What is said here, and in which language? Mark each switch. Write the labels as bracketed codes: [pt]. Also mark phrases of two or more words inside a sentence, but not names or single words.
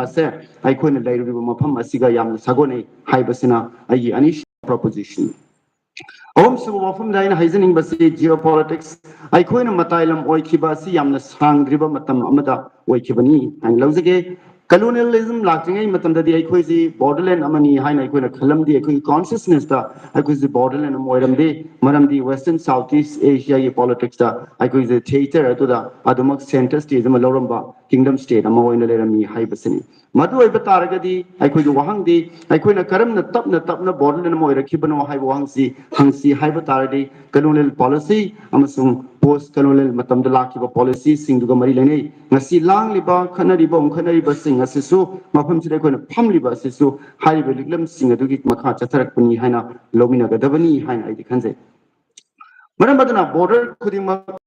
[mni] ꯑꯁꯦ ꯑꯩꯈꯣꯏꯅ ꯂꯩꯔꯤꯕ ꯃꯐꯝ ꯑꯁꯤꯒ ꯌꯥꯝꯅ ꯁꯥꯒꯣꯟꯅꯩ ꯍꯥꯏꯕꯁꯤꯅ ꯑꯩꯒꯤ ꯑꯅꯤꯁꯨꯕ proposition ꯑꯍꯨꯝꯁꯨꯕ ꯋꯥꯐꯝꯗ ꯑꯩꯅ ꯍꯥꯏꯖꯅꯤꯡꯕꯁꯤ geopolitics ꯑꯩꯈꯣꯏꯅ ꯃꯇꯥꯏ ꯂꯝ ꯑꯣꯏꯈꯤꯕ ꯑꯁꯤ ꯌꯥꯝꯅ ꯁꯥꯡꯗ꯭ꯔꯤꯕ ꯃꯇꯝ ꯑꯃꯗ ꯑꯣꯏꯈꯤꯕꯅꯤ ꯍꯥꯏꯅ ꯂꯧꯖꯒꯦ colonialism ꯂꯥꯛꯇ꯭ꯔꯤꯉꯩ ꯃꯇꯝꯗꯗꯤ ꯑꯩꯈꯣꯏꯁꯤ borderland ꯑꯃꯅꯤ ꯍꯥꯏꯅ ꯑꯩꯈꯣꯏꯅ ꯈꯜꯂꯝꯗꯦ ꯑꯩꯈꯣꯏꯒꯤ consciousnessꯇ ꯑꯩꯈꯣꯏꯁꯤ borderland ꯑꯃ ꯑꯣꯏꯔꯝꯗꯦ ꯃꯔꯝꯗꯤ [en] western south east asia [mni] ꯒꯤ politicsꯇ ꯑꯩꯈꯣꯏꯁꯤ theater ꯑꯗꯨꯗ ꯑꯗꯨꯃꯛ [en] center stage [mni] ꯑꯃ ꯂꯧꯔꯝꯕ [en] kingdom state [mni] ꯑꯃ ꯑꯣꯏꯅ ꯂꯩꯔꯝꯃꯤ ꯍꯥꯏꯕꯁꯤꯅꯤ ꯃꯗꯨ ꯑꯣꯏꯕ ꯇꯥꯔꯒꯗꯤ ꯑꯩꯈꯣꯏꯒꯤ ꯋꯥꯍꯪꯗꯤ ꯑꯩꯈꯣꯏꯅ ꯀꯔꯝꯅ ꯇꯞꯅ ꯇꯞꯅ borderland ꯑꯃ ꯑꯣꯏꯔꯛꯈꯤꯕꯅꯣ ꯍꯥꯏꯕ ꯋꯥꯍꯪꯁꯤ ꯍꯪꯁꯤ ꯍꯥꯏꯕ ꯇꯥꯔꯗꯤ [en] colonial policy [mni] ꯑꯃꯁꯨꯡ [en] post colonial [mni] ꯃꯇꯝꯗ ꯂꯥꯛꯈꯤꯕ policyꯁꯤꯡꯗꯨꯒ ꯃꯔꯤ ꯂꯩꯅꯩ ꯉꯁꯤ ꯂꯥꯡꯂꯤꯕ ꯈꯠꯅꯔꯤꯕ ꯈꯠꯅꯔꯤꯕꯁꯤꯡ ꯑꯁꯤꯁꯨ ꯃꯐꯝꯁꯤꯗ ꯑꯩꯈꯣꯏꯅ ꯐꯝꯂꯤꯕ ꯑꯁꯤꯁꯨ ꯍꯥꯏꯔꯤꯕ ꯂꯤꯛꯂꯝꯁꯤꯡ ꯑꯗꯨꯒꯤ ꯃꯈꯥ ꯆꯠꯊꯔꯛꯄꯅꯤ ꯍꯥꯏꯅ ꯂꯧꯃꯤꯟꯅꯒꯗꯕꯅꯤ ꯍꯥꯏꯅ ꯑꯩꯗꯤ ꯈꯟꯖꯩ ꯃꯔꯝ ꯑꯗꯨꯅ border ꯈꯨꯗꯤꯡꯃꯛ